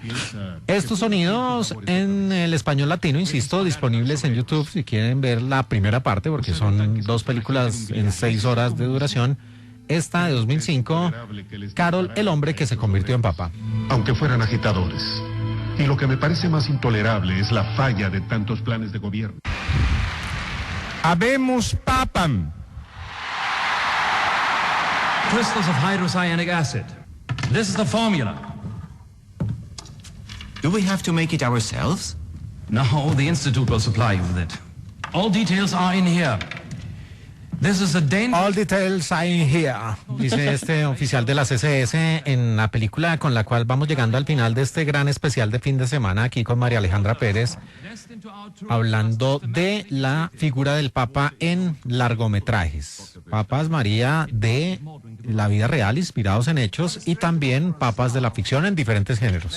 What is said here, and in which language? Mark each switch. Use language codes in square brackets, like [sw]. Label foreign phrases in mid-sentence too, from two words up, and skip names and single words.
[es] Estos sonidos en el español latino, insisto, disponibles en YouTube si quieren ver la primera parte, porque son dos películas en 6 horas de duración. Esta de 2005, Carol, el hombre que se convirtió en papa. Aunque fueran agitadores. Y lo que me parece más intolerable es la falla de tantos planes de gobierno. [la] Habemus papam. [en] Crystals of hydrocyanic acid. This is the formula. Do we have to make it ourselves? No, the Institute will supply you with it. All details are in here. This is a All details are in here, [es] dice este oficial de la CSS en la película con la cual vamos llegando al final de este gran especial de fin de semana aquí con María Alejandra Pérez, hablando de la figura del Papa en largometrajes. Papas, María, de la vida real, inspirados en hechos, y también papas de la ficción en diferentes géneros.